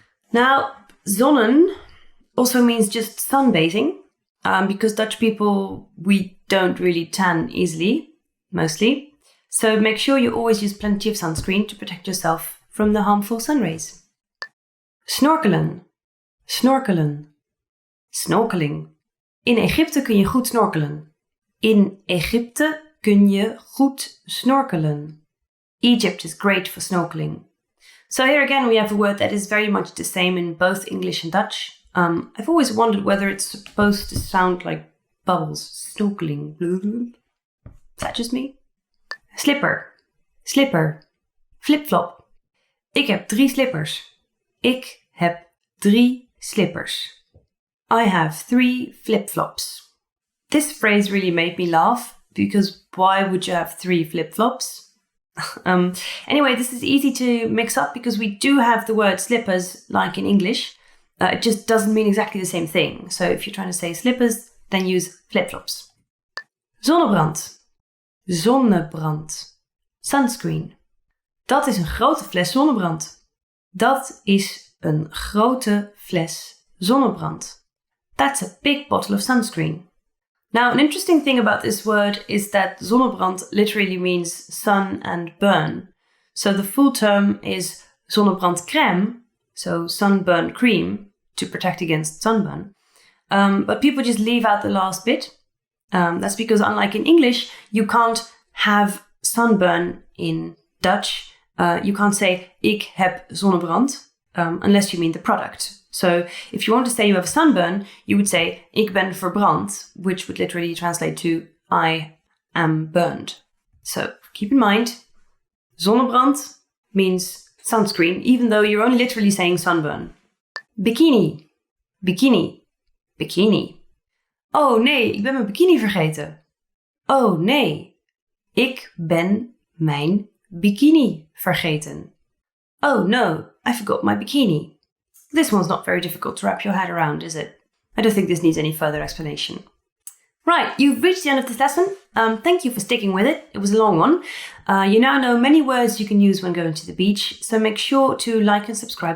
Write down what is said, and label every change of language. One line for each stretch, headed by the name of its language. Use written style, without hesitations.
English: Now, zonnen also means just sunbathing, because Dutch people, we don't really tan easily, mostly. So make sure you always use plenty of sunscreen to protect yourself from the harmful sun rays.
Dutch: Snorkelen, snorkelen, snorkeling. In Egypte kun je goed snorkelen. In Egypte kun je goed snorkelen.
English: Egypt is great for snorkeling. So here again we have a word that is very much the same in both English and Dutch. I've always wondered whether it's supposed to sound like bubbles. Snorkeling. Is that just me? Slipper, slipper, flip-flop.
Dutch: Ik heb 3 slippers. Ik heb 3 slippers.
English: I have 3 flip-flops. This phrase really made me laugh because why would you have 3 flip-flops? Anyway, this is easy to mix up because we do have the word slippers like in English. It just doesn't mean exactly the same thing. So if you're trying to say slippers, then use flip-flops.
Dutch: Zonnebrand, zonnebrand, sunscreen. Dat is een grote fles zonnebrand. Dat is een grote fles zonnebrand.
English: That's a big bottle of sunscreen. Now, an interesting thing about this word is that zonnebrand literally means sun and burn. So the full term is zonnebrandcrème, so sunburn cream to protect against sunburn. But people just leave out the last bit. That's because unlike in English, you can't have sunburn in Dutch. You can't say
Dutch: ik heb zonnebrand
English: unless you mean the product. So if you want to say you have a sunburn, you would say
Dutch: ik ben verbrand,
English: which would literally translate to I am burned. So keep in mind, zonnebrand means sunscreen, even though you're only literally saying sunburn.
Dutch: Bikini, bikini, bikini. Oh nee, ik ben mijn bikini vergeten. Oh nee, ik ben mijn bikini vergeten.
English: Oh no, I forgot my bikini. This one's not very difficult to wrap your head around, is it? I don't think this needs any further explanation. Right, you've reached the end of this lesson. Thank you for sticking with it. It was a long one. You now know many words you can use when going to the beach, so make sure to like and subscribe.